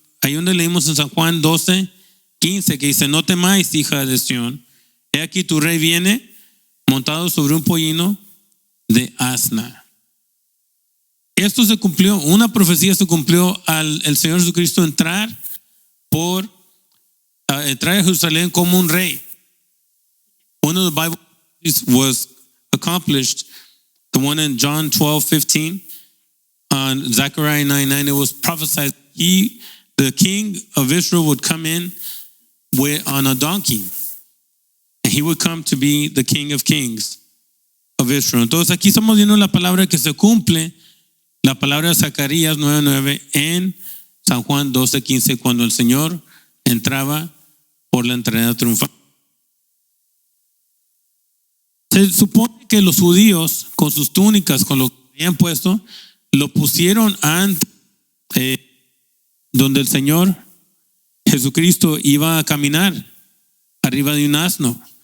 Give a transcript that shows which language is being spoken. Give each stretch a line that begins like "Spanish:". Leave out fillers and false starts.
Spanish: Ahí donde leímos en San Juan 12:15, que dice: no temáis, hija de Sión, he aquí tu rey viene montado sobre un pollino de asna. Esto se cumplió, una profecía se cumplió al el Señor Jesucristo entrar a Jerusalén como un rey.
English: One of the Bible was accomplished, the one in John 12:15, on Zechariah 9:9, it was prophesied the king of Israel would come in on a donkey, and he would come to be the King of Kings of Israel.
Spanish: Entonces aquí estamos viendo la palabra que se cumple, la palabra de Zacarías 9:9 en San Juan 12:15, cuando el Señor entraba por la entrada triunfal. Se supone que los judíos, con sus túnicas, con lo que habían puesto, lo pusieron ante donde el Señor Jesucristo iba a caminar arriba de un asno.